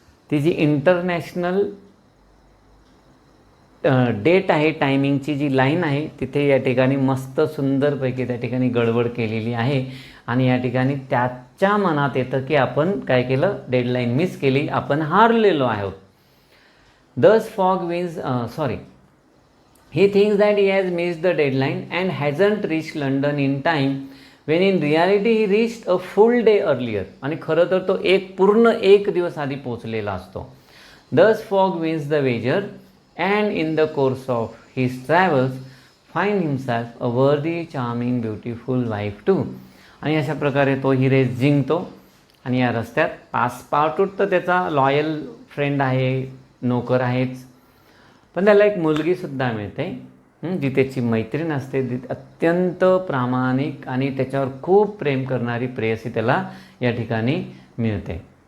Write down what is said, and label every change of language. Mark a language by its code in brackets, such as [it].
[mr] ती जी international date आहे, टायमिंगची जी line आहे, तिथे या ठिकाणी मस्त सुंदरपैकी त्या ठिकाणी गडबड केलेली आहे. आणि या ठिकाणी त्याच्या मनात येतं की आपण काय केलं, डेडलाईन मिस केली, आपण हारलेलो आहोत. [en] Thus Fogg wins he thinks that he has missed the deadline and hasn't reached London in time, when in reality he reached a full day earlier. [mr] आणि खरं तर तो पूर्ण एक दिवस आधी पोचलेला असतो. [en] Thus fog wins the wager and in the course of his travels find himself a worthy, charming, beautiful wife too. [mr] आणि अशा प्रकारे तो ही रेस जिंकतो. आणि या रस्त्यात पासपार्टूट तर त्याचा लॉयल फ्रेंड आहे, नोकर आहेच, पण त्याला एक मुलगीसुद्धा मिळते, जी त्याची मैत्रीण असते, ती अत्यंत प्रामाणिक आणि त्याच्यावर खूप प्रेम करणारी प्रेयसी त्याला या ठिकाणी मिळते.